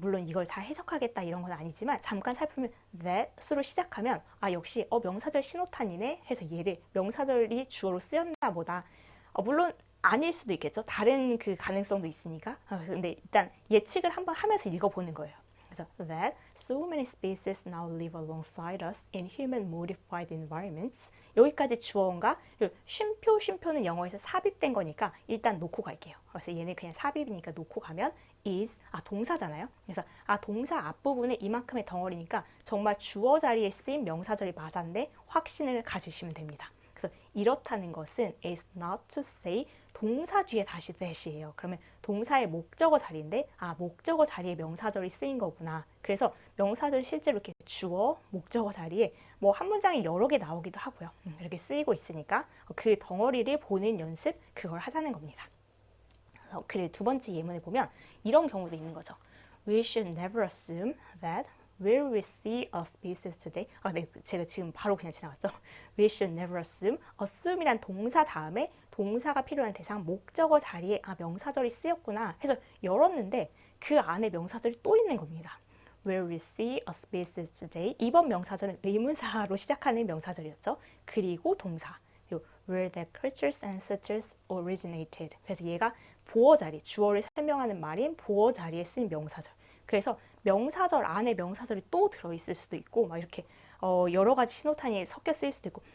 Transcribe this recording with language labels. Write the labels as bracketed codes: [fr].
[ko] 물론 이걸 다 해석하겠다 이런 건 아니지만 잠깐 살펴보면 that으로 시작하면 역시 명사절 신호탄이네 해서 얘를 명사절이 주어로 쓰였나 보다. 물론 아닐 수도 있겠죠. 다른 그 가능성도 있으니까. 근데 일단 예측을 한번 하면서 읽어보는 거예요. 그래서 [en] that so many species now live alongside us in human modified environments. [ko] 여기까지 주어인가? 쉼표는 영어에서 삽입된 거니까 일단 놓고 갈게요. 그래서 얘는 그냥 삽입이니까 놓고 가면 is 동사잖아요. 그래서 동사 앞부분에 이만큼의 덩어리니까 정말 주어 자리에 쓰인 명사절이 맞았는데 확신을 가지시면 됩니다. 그래서 이렇다는 것은 [en] is not to say [ko] 동사 뒤에 다시 that이에요. 그러면 동사의 목적어 자리인데 목적어 자리에 명사절이 쓰인 거구나. 그래서 명사절 실제로 이렇게 주어, 목적어 자리에 뭐 한 문장이 여러 개 나오기도 하고요. 이렇게 쓰이고 있으니까 그 덩어리를 보는 연습, 그걸 하자는 겁니다. 그리고 두 번째 예문을 보면 이런 경우도 있는 거죠. [en] We should never assume that will we see a species today? [ko] 네, 제가 지금 바로 그냥 지나갔죠. [en] We should never assume. [ko] assume이란 동사 다음에 동사가 필요한 대상 목적어 자리에 명사절이 쓰였구나 해서 열었는데 그 안에 명사절이 또 있는 겁니다. [en] Will we see a species today? [ko] 이번 명사절은 의문사로 시작하는 명사절이었죠. 그리고 동사. 그리고 [en] where the creatures and ancestors originated. [ko] 그래서 얘가 보어 자리, 주어를 설명하는 말인 보어 자리에 쓰인 명사절. 그래서 명사절 안에 명사절이 또 들어있을 수도 있고 막 이렇게 여러 가지 신호탄이 섞여 쓰일 수도 있고.